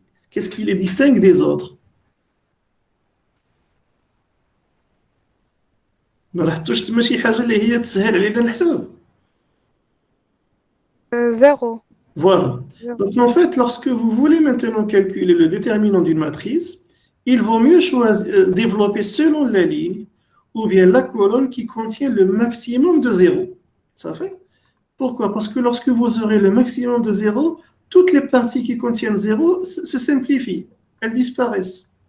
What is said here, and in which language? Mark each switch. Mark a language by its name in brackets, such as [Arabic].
[French] Qu'est-ce qui les distingue des autres? [Arabic] ما لاحظتوش تما شي حاجه اللي هي تسهل علينا الحساب. [French] 0. Voilà. Donc en fait, lorsque vous voulez maintenant calculer le déterminant d'une matrice, il vaut mieux développer selon la ligne ou bien la colonne qui contient le maximum de 0. Ça fait? Pourquoi? Parce que lorsque vous aurez le maximum de 0, toutes les parties qui contiennent 0 se simplifient, elles disparaissent.